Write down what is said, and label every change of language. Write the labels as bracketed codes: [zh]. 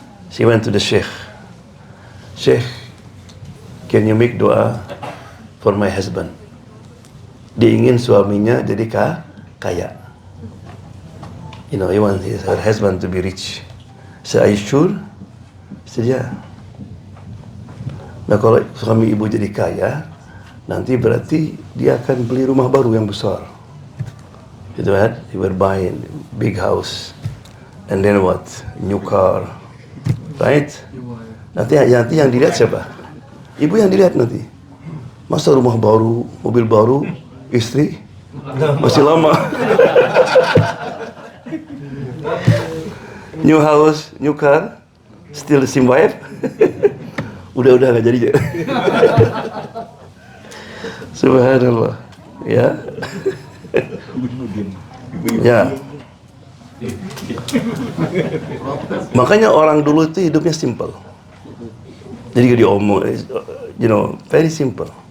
[en] She went to the Sheikh. Sheikh, can you make doa for my husband. [id] Dia ingin suaminya jadi kaya. [en] You know, he wants her husband to be rich. So, are you sure? [id] Saja. Nah, kalau suami ibu jadi kaya, nanti berarti dia akan beli rumah baru yang besar. Gitu kan? [en] He will buy a big house. And then what? New car. Right? [id] Nanti yang dilihat siapa? Ibu yang dilihat nanti. Masa rumah baru, mobil baru, istri masih lama. [en] New house, new car, still the same wife. [id] udah nggak jadi. Subhanallah. Ya. Ya. Makanya orang dulu itu hidupnya simple. Jadi dia omong, [en] you know, very simple.